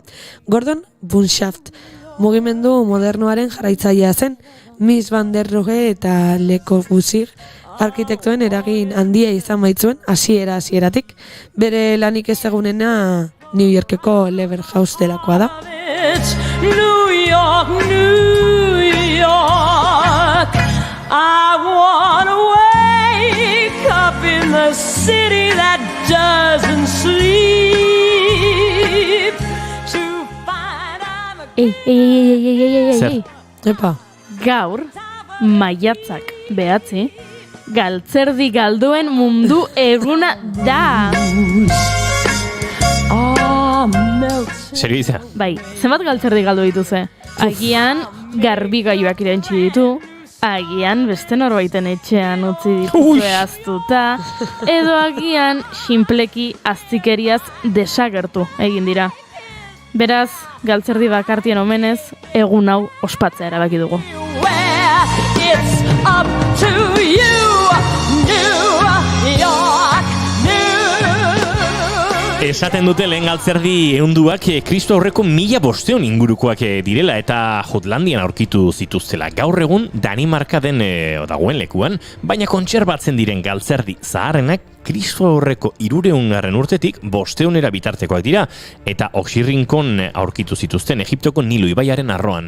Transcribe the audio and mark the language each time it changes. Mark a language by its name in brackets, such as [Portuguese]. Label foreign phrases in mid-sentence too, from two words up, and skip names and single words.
[Basque] Gordon Bunshaft, mugimendu modernoaren jarraitzailea zen, Mies van der Rohe eta Le Corbusier arkitektuen eragin handia izan baitzuen hasieratik. Bere lanik ezagunena New Yorkeko Lever House delakoa da. [English] New York, New York, I wanna wake up in the city that doesn't sleep to find I'm a... [Basque] Ei. Epa. Gaur, maiatzak 9, galtzerdi galduen mundu eguna da. Serio izan? Bai, zenbat galtzerdi galdu dituze? Agian garbigailuak irentsi ditu, agian beste norbaiten etxean utzi dituzue aztuta, edo agian sinpleki aztikeriaz desagertu egin dira. Beraz, galtzerdi bakartien omenez, egun hau ospatzea erabaki dugu. [English] It's up to you, New York, [Basque] Esaten dute lehen galtzerdi ehunduak Kristo aurreko 1500 ingurukoak direla eta Jutlandian aurkitu zituztela. Gaur egun Danimarka den dagoen lekuan, baina kontserbatzen diren galtzerdi zaharrenak Kristo aurreko 300 urtetik 500 bitartekoak dira eta Oxirrinkon aurkitu zituzten Egiptoko Nilo ibaiaren arroan.